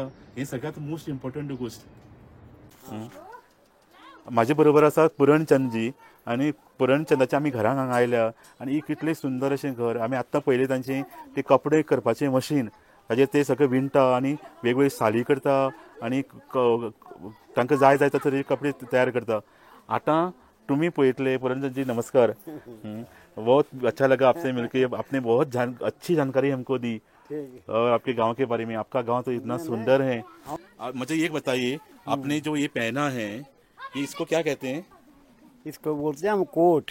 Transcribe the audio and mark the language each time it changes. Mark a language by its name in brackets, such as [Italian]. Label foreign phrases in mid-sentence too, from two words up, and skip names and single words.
[Konkani] हें सगळ्यांत [English] most important [Konkani] गोश्ट. म्हाजे बरोबर आसा पुरणचंदजी आनी पुरणचंदाच्या आमी घरांक हांगा आयल्या आनी एक इतलें सुंदर अशें घर. आमी आत्तां पयलें तांचें ते कपडे करपाचें मशीन ताजेर ते सगळे विणटा आनी वेगवेगळी साली करता आनी तांकां जाय जाय तरे कपडे तयार करता. आतां तुम्ही पळयतले. पुरणचंद जी नमस्कार. [Hindi] बहुत अच्छा लगा आपसे मिलके. आपने बहुत अच्छी जानकारी हमको दी और आपके गांव के बारे में. आपका गांव तो इतना सुंदर है. मुझे ये बताइए आपने जो ये पहना है ये इसको क्या कहते हैं? इसको बोलते हैं हम कोट.